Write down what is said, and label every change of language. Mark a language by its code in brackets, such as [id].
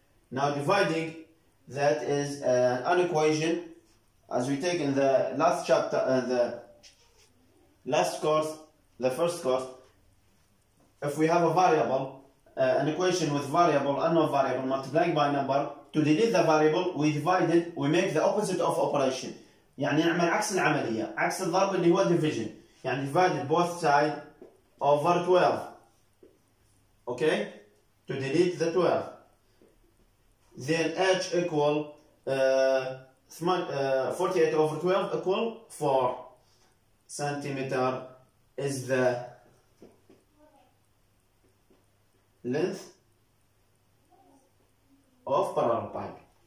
[en] Now dividing, that is an equation as we take in the last chapter, the last course, the first course. If we have a variable, an equation with variable, unknown variable multiplying by number, to delete the variable we divide it, we make the opposite of operation. [ar] يعني نعمل عكس العملية، عكس الضرب اللي هو division. يعني [en] divide both sides over 12. Okay? To delete the 12. Then H equal 48 over 12 equal 4 centimeter is the length of parallelepiped.